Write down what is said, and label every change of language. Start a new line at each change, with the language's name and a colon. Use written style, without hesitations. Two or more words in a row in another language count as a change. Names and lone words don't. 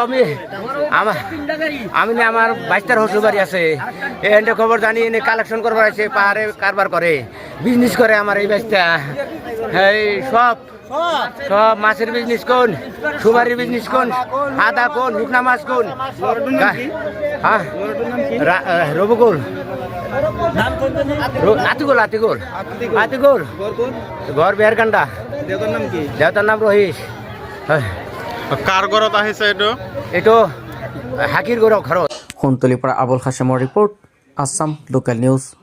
Bangla: আমি আমার 22টার শ্বশুর বাড়ি আছে এই হেনটা খবর জানি এনে কালেকশন করবার আছে পাহাড়ে কারবার করে বিজনেস করে আমার এই বাচ্চা এই সব মাছের বিজনেস কোন সুপারির বিজনেস কোন আদা কোন শুকনা মাছ কোন হ্যাঁ রবকুল আতিকুল আতিকুল আতিকুল ঘর বেরকান্ডা দেউতার নাম রহিস
Assamese: কাৰ ঘৰত আহিছে এইটো হাকিৰ ঘৰত সোণতলীৰ পৰা আবুল হাছেমৰ
English: report Assam local news